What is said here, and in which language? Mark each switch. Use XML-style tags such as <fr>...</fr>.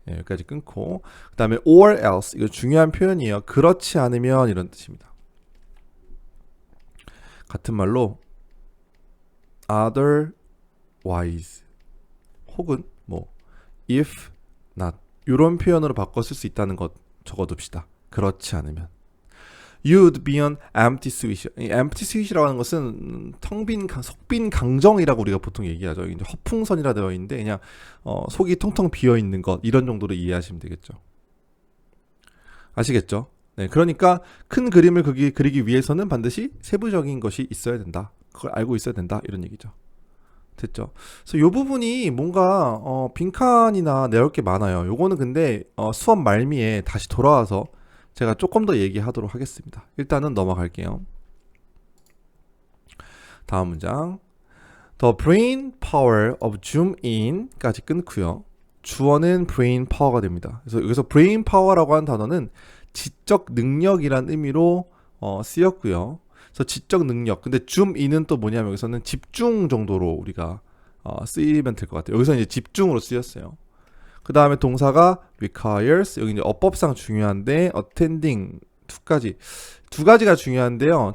<ko>여기까지 끊고, 그 다음에 or else, 이거 중요한 표현이에요. 그렇지 않으면, 이런 뜻입니다. 같은 말로 otherwise 혹은 뭐 if not, 이런 표현으로 바꿔 쓸 수 있다는 것 적어둡시다.</ko> <en>그렇지 않으면 You'd be an empty sweet.</en> <ko>이 empty sweet이라고 하는 것은 속빈 강정이라고 우리가 보통 얘기하죠. 이제 허풍선이라 되어 있는데 그냥 속이 텅텅 비어 있는 것, 이런 정도로 이해하시면 되겠죠. 아시겠죠? 네, 그러니까 큰 그림을 그리기 위해서는 반드시 세부적인 것이 있어야 된다. 그걸 알고 있어야 된다, 이런 얘기죠. 됐죠? 그래서 이 부분이 뭔가 빈칸이나 내올 게 많아요. 요거는 근데 수업 말미에 다시 돌아와서 제가 조금 더 얘기하도록 하겠습니다. 일단은 넘어갈게요. 다음 문장.</ko> <en>The brain power of zoom in 까지 끊고요.</en> <ko>주어는 brain power가 됩니다. 그래서 여기서 brain power라고 하는 단어는 지적 능력이란 의미로 쓰였고요. 그래서 지적 능력. 근데 zoom in은 또 뭐냐면 여기서는 집중 정도로 우리가 쓰이면 될 것 같아요. 여기서 이제 집중으로 쓰였어요. 그 다음에 동사가 requires, 여기 이제 어법상 중요한데 attending 두 가지가 중요한데요.</ko>